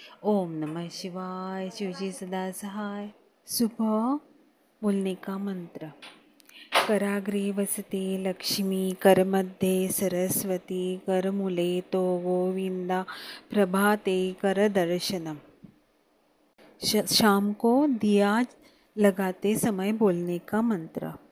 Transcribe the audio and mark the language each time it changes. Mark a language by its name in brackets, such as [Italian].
[Hindi] ओम नमः शिवाय, शिवजी सदा सहाय. सुबह बोलने का मंत्र. [Sanskrit] कराग्रे वसते लक्ष्मी, करमध्ये सरस्वती, करमुले तो गोविंदा, प्रभाते करदर्शनम. [Hindi] शाम को दिया लगाते समय बोलने का मंत्र.